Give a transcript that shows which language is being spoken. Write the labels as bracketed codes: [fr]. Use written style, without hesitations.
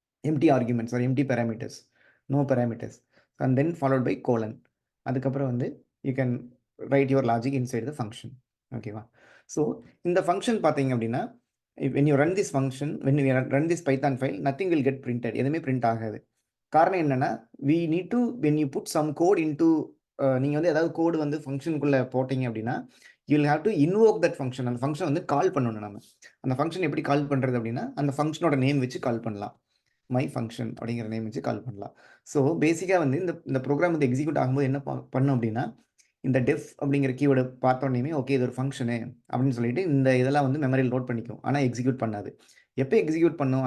[en] Empty arguments are empty parameters, no parameters, and then followed by colon. [ta] அதுக்கப்புறம் வந்து [en] You can write your logic inside the function. [ta] ஓகேவா? So இந்த function பார்த்தீங்க அப்படின்னா, [en] when you run this function, when you run this Python file, nothing will get printed. [ta] எதுவுமே print ஆகாது. காரணம் என்னன்னா, [en] we need to, when you put some code into, [ta] நீங்கள் வந்து ஏதாவது கோடு வந்து ஃபங்க்ஷனுக்குள்ளே போட்டிங்க அப்படின்னா, [en] you will have to invoke that function. [ta] அந்த ஃபங்க்ஷன் வந்து கால் பண்ணணும் நம்ம. அந்த ஃபங்க்ஷன் எப்படி கால் பண்ணுறது அப்படின்னா, அந்த ஃபங்க்ஷனோட நேம் வச்சு கால் பண்ணலாம். மை ஃபங்க்ஷன் அப்படிங்கிற நேம் வச்சு கால் பண்ணலாம். ஸோ பேசிக்காக வந்து இந்த ப்ரோக்ராம் வந்து எக்ஸிக்யூட் ஆகும்போது என்ன பண்ணும் அப்படின்னா, இந்த டெஃப் அப்படிங்கிற கீவேர்டு பார்த்தோன்னே ஓகே இது ஒரு ஃபங்க்ஷனு அப்படின்னு சொல்லிட்டு இந்த இதெல்லாம் வந்து மெமரியில் லோட் பண்ணிக்கும். ஆனால் எக்ஸிக்யூட் பண்ணாது. எப்போ எக்ஸிக்யூட் பண்ணும்?